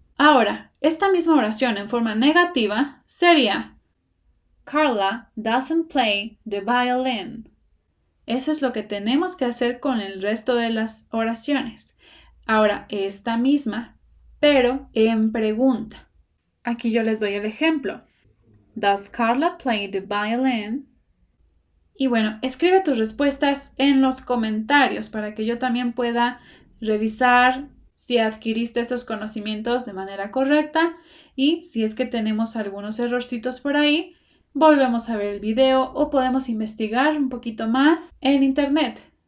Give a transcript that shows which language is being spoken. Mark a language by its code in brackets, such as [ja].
[es] Ahora, esta misma oración en forma negativa sería [en] Carla doesn't play the violin. [es] Eso es lo que tenemos que hacer con el resto de las oraciones. Ahora, esta misma, pero en pregunta. Aquí yo les doy el ejemplo. [en] Does Carla play the violin? [es] Y bueno, escribe tus respuestas en los comentarios para que yo también pueda revisar si adquiriste esos conocimientos de manera correcta y si es que tenemos algunos errorcitos por ahí, volvemos a ver el video o podemos investigar un poquito más en internet.